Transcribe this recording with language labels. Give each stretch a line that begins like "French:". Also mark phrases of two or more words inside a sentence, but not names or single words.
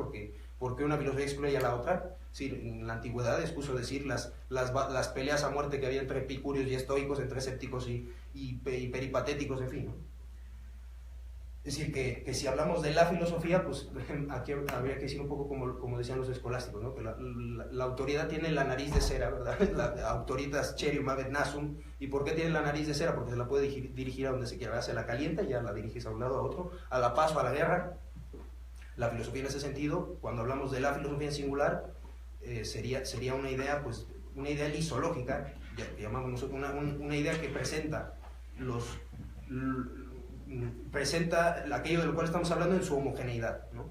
Spanish: Porque una filosofía excluye a la otra. Sí, en la antigüedad es justo decir las peleas a muerte que había entre epicúreos y estoicos, entre escépticos y peripatéticos, en fin, ¿no? Es decir, que si hablamos de la filosofía, pues aquí habría que decir un poco como decían los escolásticos, ¿no? Que la autoridad tiene la nariz de cera, ¿verdad?
Latin: La autoritas cerium habet nasum.
Spanish: ¿Y por qué tiene la nariz de cera? Porque se la puede dirigir a donde se quiera. Se la calienta y ya la diriges a un lado a otro, a la paz o a la guerra. La filosofía en ese sentido, cuando hablamos de la filosofía en singular, sería una idea, pues, una idea lisológica, que llamamos nosotros, una idea que presenta aquello de lo cual estamos hablando en su homogeneidad, ¿no?